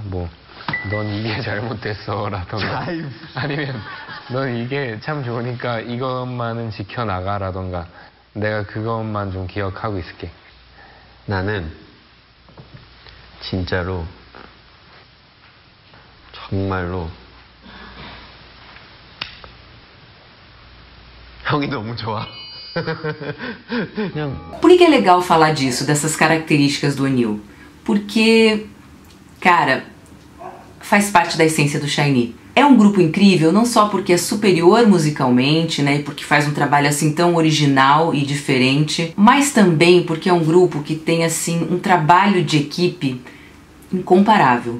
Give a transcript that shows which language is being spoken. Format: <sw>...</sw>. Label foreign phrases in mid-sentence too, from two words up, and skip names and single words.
<ko>뭐 넌 이게 잘못됐어 라던가 아니면 넌 이게 참 좋으니까 이것만은 지켜나가 라던가 내가 그것만 좀 기억하고 있을게. 나는 진짜로 정말로 형이 너무 좋아.</ko> <pt>Por que é legal falar disso, dessas características do O'Neill? Porque, cara, faz parte da essência do SHINee. É um grupo incrível, não só porque é superior musicalmente, né, e porque faz um trabalho assim tão original e diferente, mas também porque é um grupo que tem assim um trabalho de equipe incomparável.</pt>